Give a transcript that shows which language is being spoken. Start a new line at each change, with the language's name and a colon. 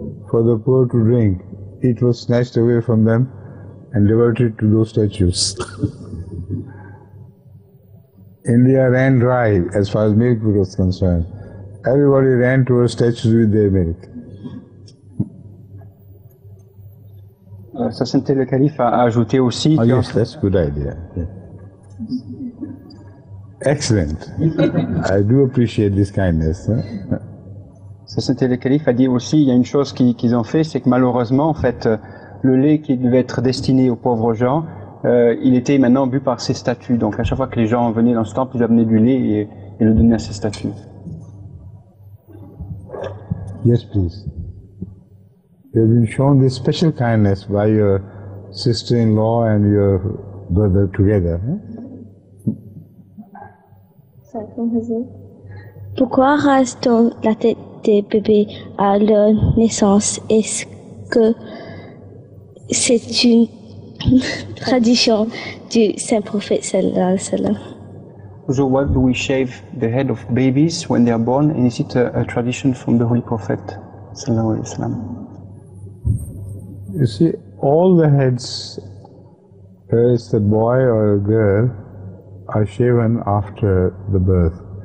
English: for the poor to drink, it was snatched away from them and diverted to those statues. India ran dry as far as milk was concerned. Everybody ran towards statues with their milk.
French: Sa Sainteté le Calife a ajouté aussi
English: Oh, yes, that's a good idea. Excellent. I do appreciate this kindness.
French: Sa Sainteté le Calife a dit aussi, il y a une chose qu'ils ont fait, c'est que malheureusement, en fait, le lait qui devait être destiné aux pauvres gens, il était maintenant bu par ces statues. Donc à chaque fois que les gens venaient dans ce temple, ils amenaient du lait et le donnaient à ces statues.
English: Yes, please. You have been shown this special kindness by your sister-in-law and your brother together.
French: Pourquoi rase-t-on la tête des bébés à leur naissance? Est-ce que c'est une tradition du Saint-Prophète sallallahu alayhi wa sallam?
English: So why do we shave the head of babies when they are born? And is it a tradition from the Holy Prophet sallallahu alayhi wa sallam? You see, all the heads, whether it's a boy or a girl, are shaven after the birth.